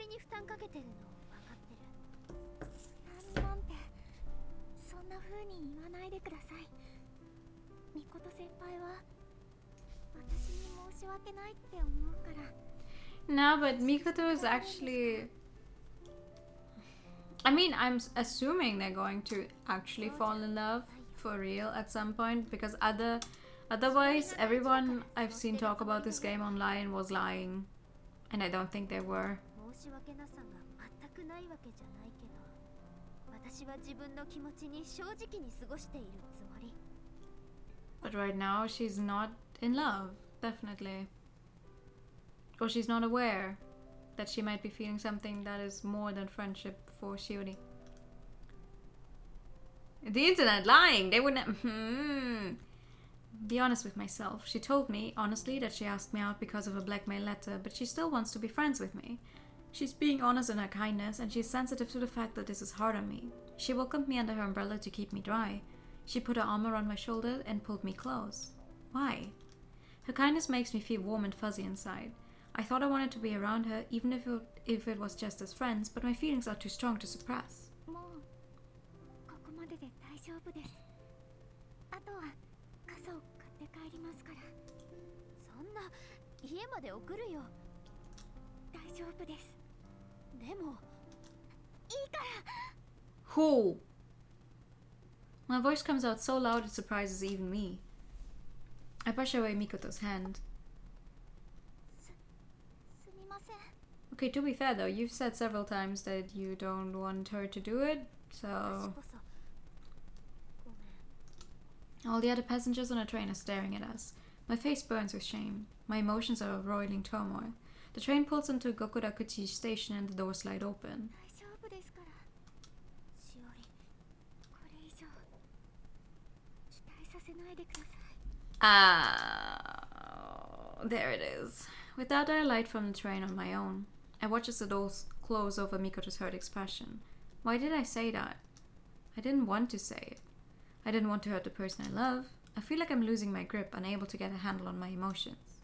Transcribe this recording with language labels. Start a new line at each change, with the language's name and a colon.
Japanese: さんかけてるの分かってる。なんてそんな風に言わないでください。みこと先輩は私に申し訳ないって思うから。
English: No, but Mikoto is actually... I mean, I'm assuming they're going to actually fall in love for real at some point, because otherwise everyone I've seen talk about this game online was lying, and I don't think they were.
Japanese: 申し訳なさが全くないわけじゃないけど、私は自分の気持ちに正直に過ごしているつもり。
English: But right now she's not in love, definitely. Or she's not aware that she might be feeling something that is more than friendship for Shiori. The internet lying! They wouldn't... Be honest with myself. She told me, honestly, that she asked me out because of a blackmail letter, but she still wants to be friends with me. She's being honest in her kindness, and she's sensitive to the fact that this is hard on me. She welcomed me under her umbrella to keep me dry. She put her arm around my shoulder and pulled me close. Why? Her kindness makes me feel warm and fuzzy inside. I thought I wanted to be around her, even if it was just as friends, but my feelings are too strong to suppress.
Japanese: もうここまでで大丈夫です。あとは傘を買って帰りますから。そんな家まで送るよ。大丈夫です。でもいいから。
English: Who? My voice comes out so loud it surprises even me. I brush away Mikoto's hand.
Japanese: すみません。
English: Okay, to be fair though, you've said several times that you don't want her to do it,
Japanese: 私
English: so...
Japanese: こそごめん。
English: All the other passengers on the train are staring at us. My face burns with shame. My emotions are roiling turmoil. The train pulls into Gokurakuchi station and the doors slide open.
Japanese: 大丈夫ですから。しおり、これ以上期待させないでください。
English: There it is. Without a light from the train on my own, I watch as the doors close over Mikoto's hurt expression. Why did I say that? I didn't want to say it. I didn't want to hurt the person I love. I feel like I'm losing my grip, unable to get a handle on my emotions.